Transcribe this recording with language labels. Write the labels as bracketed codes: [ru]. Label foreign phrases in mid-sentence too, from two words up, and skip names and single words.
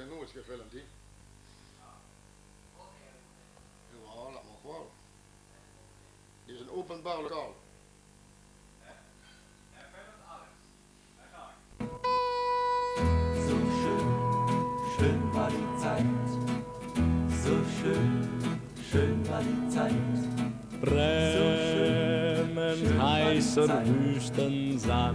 [nl] alles gefilmd, hè? Ja, dat mag wel. Dit is een openbaar lokaal. [de] So schön, schön war die Zeit. So schön, schön war die Zeit. Brennend heißer Wüstensand.